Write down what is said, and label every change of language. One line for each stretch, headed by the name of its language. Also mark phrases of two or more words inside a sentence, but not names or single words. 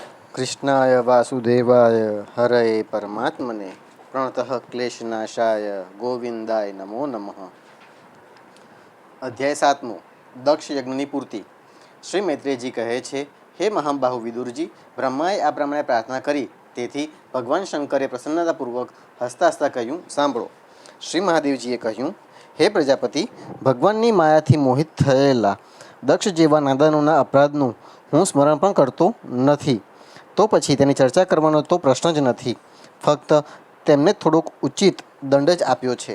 Sanskrit: कृष्णाय वासुदेवाय हरये परमात्मने प्रणतः क्लेशनाशाय गोविंदाय नमो नमः।
Gujarati: અધ્યાય 7 દક્ષ યજ્ઞની પૂર્તિ। શ્રી મૈત્રેયજી કહે છે, હે મહાબાહુ વિદુરજી, બ્રહ્માએ આ પ્રમાણે પ્રાર્થના કરી, તેથી ભગવાન શંકરે પ્રસન્નતાપૂર્વક હસતા હસતા કહ્યું, સાંભળો। શ્રી મહાદેવજીએ કહ્યું, હે પ્રજાપતિ, ભગવાનની માયાથી મોહિત થયેલા દક્ષ જેવા નાદાનોના અપરાધનું હું સ્મરણ પણ કરતો નથી, તો પછી તેની ચર્ચા કરવાનો તો પ્રશ્ન જ નથી, ફક્ત તેમને થોડોક ઉચિત દંડ જ આપ્યો છે।